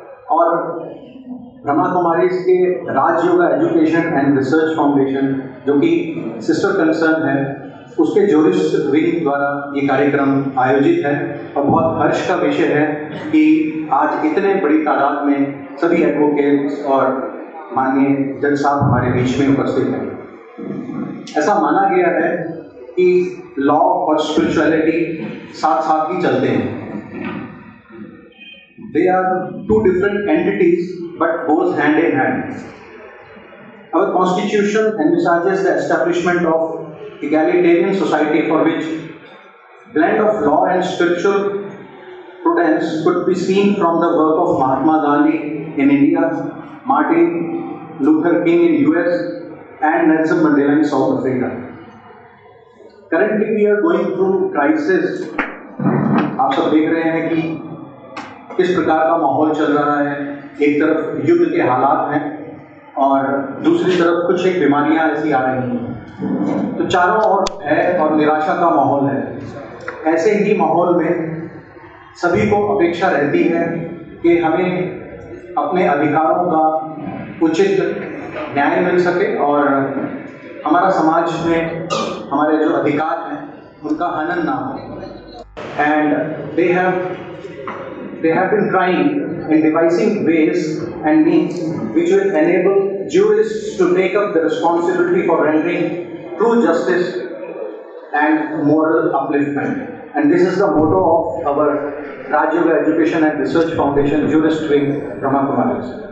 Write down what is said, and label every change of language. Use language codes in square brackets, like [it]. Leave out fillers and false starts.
[hi] और ब्रह्मा कुमारी के Rajyoga education and research foundation, जो कि सिस्टर कंसर्न है, उसके जूरिस्ट विंग द्वारा ये कार्यक्रम आयोजित है और बहुत हर्ष का विषय है कि आज इतने बड़ी तादाद में सभी एडवोकेट्स और माननीय जज साहब हमारे बीच में उपस्थित हैं। ऐसा माना गया है कि लॉ और स्पिरिचुअलिटी साथ साथ ही चलते हैं। [en] They are two different entities but goes hand in hand. Our constitution envisages the establishment of egalitarian society for which blend of law and spiritual prudence could be seen from the work of Mahatma Gandhi in India, Martin Luther King in US, and Nelson Mandela in South Africa. Currently we are going through crisis. [hi] आप सब देख रहे हैं कि किस प्रकार का माहौल चल रहा है। एक तरफ युद्ध के हालात हैं और दूसरी तरफ कुछ एक बीमारियां ऐसी आ रही हैं, तो चारों ओर भय और निराशा का माहौल है। ऐसे ही माहौल में सभी को अपेक्षा रहती है कि हमें अपने अधिकारों का उचित न्याय मिल सके और हमारा समाज में हमारे जो अधिकार हैं उनका हनन ना हो। [en] And they have been trying in devising ways and means which will enable jurists to take up the responsibility for rendering true justice and moral upliftment. And this is the motto of our Rajyoga Education and Research Foundation Jurist Wing, Brahma Kumaris.